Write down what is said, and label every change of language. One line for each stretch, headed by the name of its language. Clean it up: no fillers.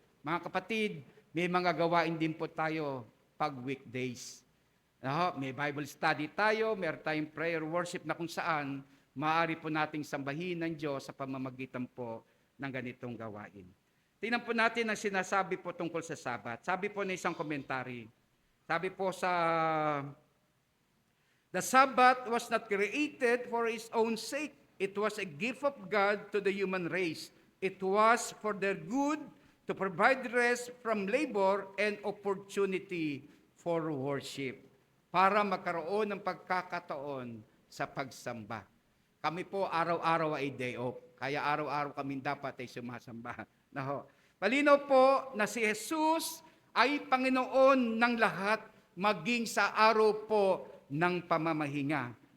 Filipino: Mga kapatid, may mga gawain din po tayo pag weekdays. May Bible study tayo, may tayong prayer worship na kung saan maaari po nating sambahin ng Diyos sa pamamagitan po ng ganitong gawain. Tingnan po natin ang sinasabi po tungkol sa Sabat. Sabi po na isang komentary, sabi po sa
English: The Sabbath was not created for its own sake. It was a gift of God to the human race. It was for their good to provide rest from labor and opportunity for worship.
Filipino: Para magkaroon ng pagkakataon sa pagsamba. Kami po araw-araw ay day off. Kaya araw-araw kami dapat ay sumasamba. Malinaw po na si Jesus ay Panginoon ng lahat maging sa araw po ng pamamahinga.